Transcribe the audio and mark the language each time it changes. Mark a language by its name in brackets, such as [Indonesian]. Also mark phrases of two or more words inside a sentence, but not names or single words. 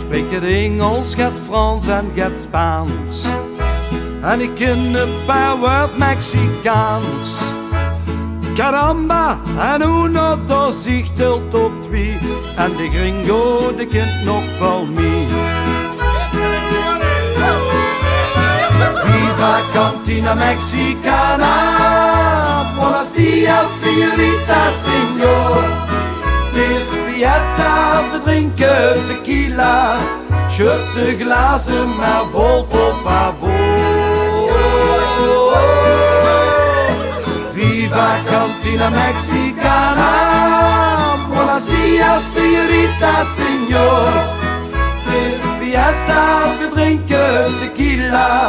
[Dutch] het Engels, het Frans en het Spaans. En ik ken een paar woord Mexicaans. [Spanish] Caramba, en uno, dos, [Dutch] ik tel tot twee. En de gringo, de kent nog wel mee. [Spanish] Viva Cantina Mexicana, buenos dias, señorita, señor. [Dutch] Het is fiesta, we drinken tequila. Schud de glazen maar vol, [Spanish] por favor. Viva Cantina Mexicana, buenos dias, señorita, señor. [Dutch] Het is fiesta, we drinken tequila.